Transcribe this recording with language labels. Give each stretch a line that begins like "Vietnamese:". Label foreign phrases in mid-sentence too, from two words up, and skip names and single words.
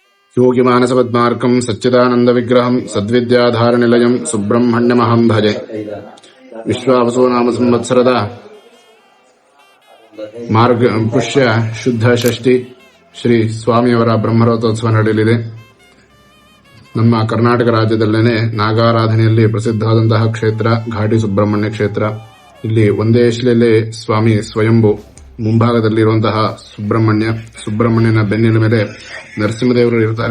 Sanskrit: योगिमानसपद्मार्कं सच्चिदानन्दविग्रहं सद्विद्याधारनिलयं सुब्रह्मण्यमहं भजे। विश्वावसो नाम
Kannada: संवत्सರದ ಮಾರ್ಗ ಪುಷ್ಯ ಶುದ್ಧ ಷಷ್ಠಿ ಶ್ರೀ ಸ್ವಾಮಿಯವರ ಬ್ರಹ್ಮರಥೋತ್ಸವ ನಡೆಯಲಿದೆ. ನಮ್ಮ ಕರ್ನಾಟಕ ರಾಜ್ಯದಲ್ಲೇನೆ ನಾಗಾರಾಧನೆಯಲ್ಲಿ ಪ್ರಸಿದ್ಧವಾದಂತಹ ಕ್ಷೇತ್ರ ಘಾಟಿ ಸುಬ್ರಹ್ಮಣ್ಯ ಕ್ಷೇತ್ರ. ಇಲ್ಲಿ ಒಂದೇ ಶಿಲೆಯಲ್ಲೇ ಸ್ವಾಮಿ ಸ್ವಯಂಭೂ ಮುಂಭಾಗದಲ್ಲಿರುವಂತಹ ಸುಬ್ರಹ್ಮಣ್ಯನ ಬೆನ್ನಿನ ಮೇಲೆ ನರಸಿಂಹದೇವರು ಇರ್ತಾರೆ.